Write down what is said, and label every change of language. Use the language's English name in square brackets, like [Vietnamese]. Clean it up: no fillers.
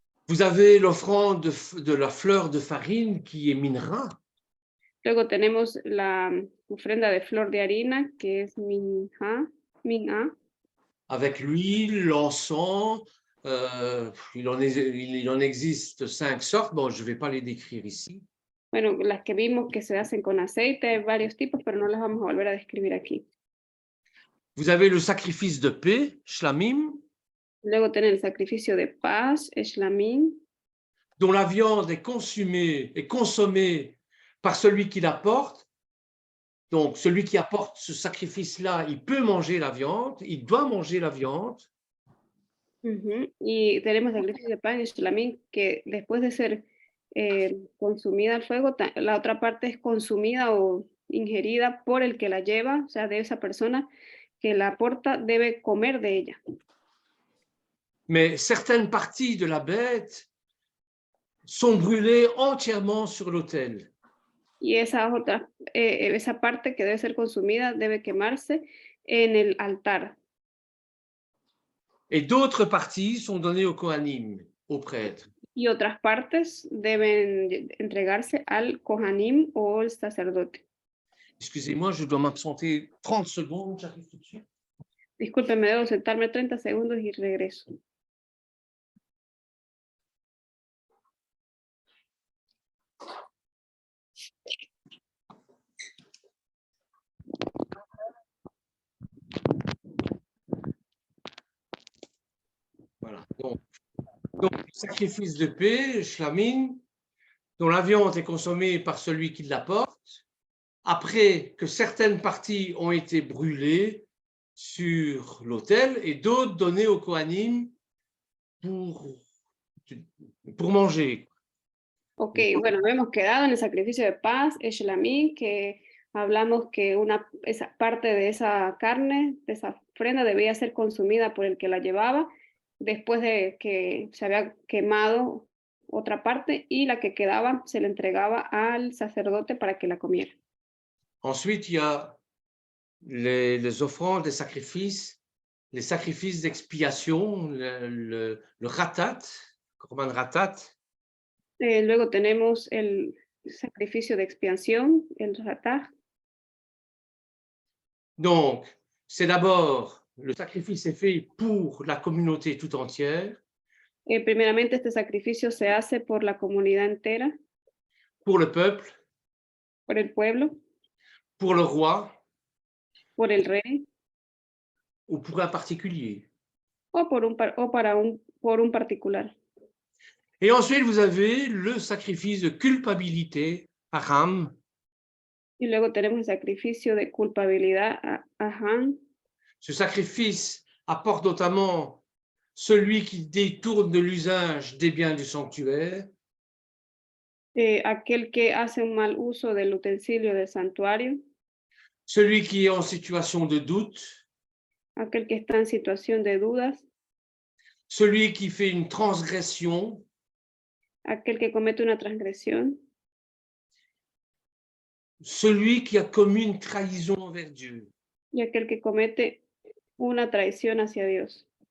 [French] Vous avez l'offrande de la fleur de farine qui est minra. [Spanish] Luego tenemos la ofrenda de flor de harina, que es min'a. [French] Avec l'huile, l'encens, il en existe 5 sortes. Bon, je ne vais pas les décrire ici. [Spanish] Bueno, las que vimos que se hacen con aceite, hay varios tipos, pero no las vamos a volver a describir aquí. [French] Vous avez le sacrifice de paix, shlamim, [Spanish] Luego tienen el sacrificio de paz, shlamim, [French] dont la viande est consommée par celui qui l'apporte. Donc, celui qui apporte ce sacrifice-là, il peut manger la viande, il doit manger la viande. [Spanish] Y tenemos el sacrificio de paz, shlamim, que después de ser consumida al fuego, la otra parte es consumida o ingerida por el que la lleva, o sea, de esa persona que la aporta, debe comer de ella. [French] Mais certaines parties de la bête sont brûlées entièrement sur l'autel. [Spanish] y esa parte que debe ser consumida debe quemarse en el altar. [French] Et d'autres parties sont données aux Kohanim, aux prêtres. [Spanish] Y otras partes deben entregarse al Kohanim o el sacerdote. [French] Excusez-moi, je dois m'absenter 30 secondes, j'arrive tout de suite. [Spanish] Disculpen, me debo sentarme 30 segundos y regreso. [French] Voilà. Donc, sacrifice de paix, shlamim, dont la viande est consommée par celui qui l'apporte, après que certaines parties ont été brûlées sur l'autel et d'autres données aux Kohanim pour manger. [Spanish] Ok, bueno, hemos quedado en el sacrificio de paz, Eshelamí, que hablamos que esa parte de esa carne, de esa ofrenda, debía ser consumida por el que la llevaba después de que se había quemado otra parte, y la que quedaba se le entregaba al sacerdote para que la comiera. [French] Ensuite, il y a les offrandes, les sacrifices d'expiation, le ratat, korban ratat. [Spanish] Luego tenemos el sacrificio de expiación, el ratah. [French] Donc, c'est d'abord, le sacrifice est fait pour la communauté tout entière, [Spanish] Primeramente, este sacrificio se hace por la comunidad entera, [French] pour le peuple, [Spanish] por el pueblo, [French] pour le roi [Spanish] por el rey [French] ou pour un particulier. [Spanish] o por un particular. [French] Et ensuite, vous avez le sacrifice de culpabilité, haram, [Spanish] Y luego tenemos el sacrificio de culpabilidad, aján. [French] Ce sacrifice apporte notamment celui qui détourne de l'usage des biens du sanctuaire, [Spanish] Aquel que hace un mal uso del utensilio del santuario, [French] celui qui est en situation de doute, [Spanish] aquel que está en situación de dudas, [French] celui qui fait une transgression, [Spanish] aquel que comete una transgresión, [French] celui qui a commis une trahison envers Dieu. [Spanish] y aquel que comete una traición hacia Dios.